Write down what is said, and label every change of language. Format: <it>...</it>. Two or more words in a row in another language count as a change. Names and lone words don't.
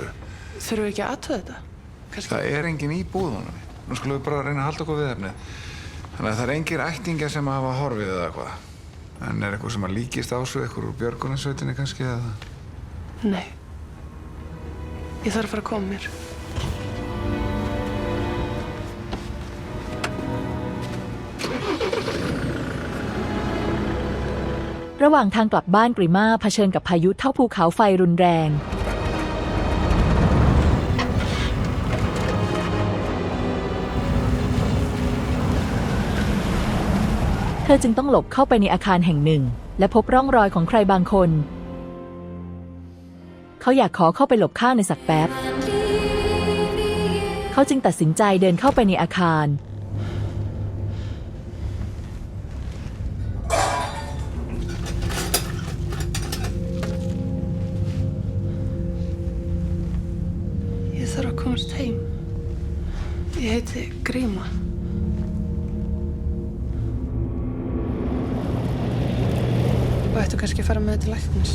<is>Þurfum við ekki að athuga þetta? Kannski... Það er enginn í búðunum. Nú skulum við bara reyna að halda okkur við efnið. Þannig að það er engir ættingjar sem hafa horfið eða eitthvað. En er eitthvað sem að líkist Ásu, eitthvað úr björgunarsveitinni kannski eða? Nei. Ég þarf að fara að koma mér.</is> <th>ระหว่างทางกลับบ้านกริมาเผชิญกับพายุเท่าภูเขาไฟรุนแรง เธอจึงต้องหลบเข้าไปในอาคารแห่งหนึ่งและพบร่องรอยของใครบางคน เขาอยากขอเข้าไปหลบข้างในสักแป๊บ เขาจึงตัดสินใจเดินเข้าไปในอาคาร</th> <is>Ég þarf að komast heim. Ég heiti Gríma. Og ættu kannski að fara með til læknis.</is>